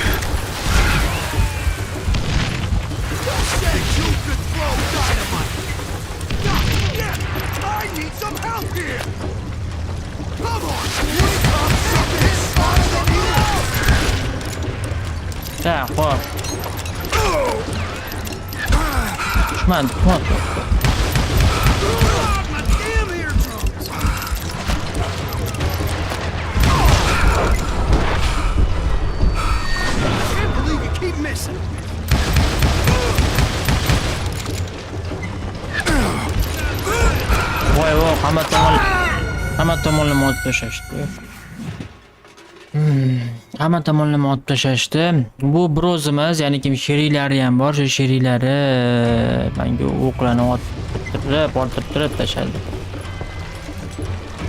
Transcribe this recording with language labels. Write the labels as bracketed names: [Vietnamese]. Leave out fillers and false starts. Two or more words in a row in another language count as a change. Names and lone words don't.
[English] You said you could throw dynamite! Not yet! I need some help here! Come on! Wake up something faster than you! [Uzbek] Tak, hop. Düşman, hop. [English] My damn eardrums! I can't believe you keep missing! [Uzbek] Voy, hamma tomonlama otib tashlashdi. Hamma tomonlama otib tashlashdi. Bu brozimiz, ya'ni kim sheriklari ham bor, shu sheriklari menga o'qlarni otib orttirib tashladi.